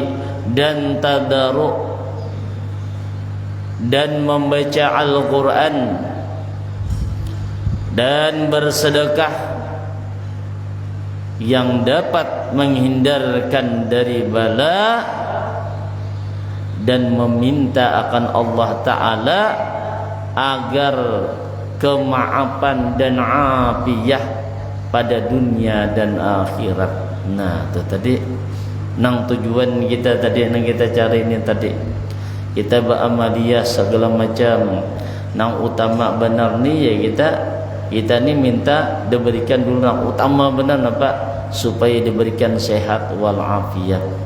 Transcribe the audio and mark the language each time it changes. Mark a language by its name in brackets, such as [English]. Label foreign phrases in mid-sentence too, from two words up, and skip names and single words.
[Indonesian] Dan tadarruk, dan membaca Al-Quran, dan bersedekah yang dapat menghindarkan dari bala, dan meminta akan Allah Ta'ala agar kemaafan dan afiyah pada dunia dan akhirat. [Banjar] Nah, itu tadi nang tujuan kita tadi, nang kita cari ini tadi, kita beramaliyah segala macam, nang utama benar ni ya kita ni minta diberikan dulu nang utama benar apa, supaya diberikan sehat walafiat.